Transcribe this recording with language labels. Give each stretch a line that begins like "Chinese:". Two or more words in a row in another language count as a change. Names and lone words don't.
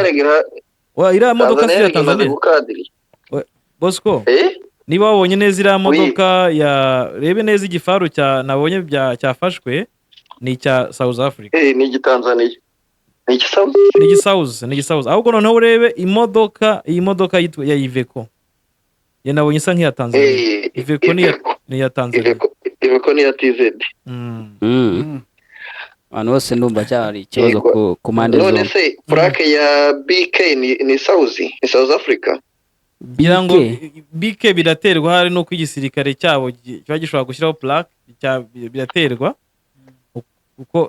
Kinyarwanda: Iriya modoka si ya Tanzania. Bosco, niba wabonye neza iriya modoka rebe neza igifaru nabonye cyafashwe ni icya South Africa. Ni igitanzania. Ni igisauzi. Ahubwo noneho urebe iyi modoka yitwa ya Iveco. Ye nabonye isa nk'iya Tanzania. Iveco ni ya Tanzania. Iveco ni ya TZ. Abantu bose ndumva cyari ikibazo ku mande zombi. None se plaque ya BK ni South Africa? Birango BK biraterwa, hari no kwigisirikare cyabo kiba gishobora gushyiraho plaque biraterwa uko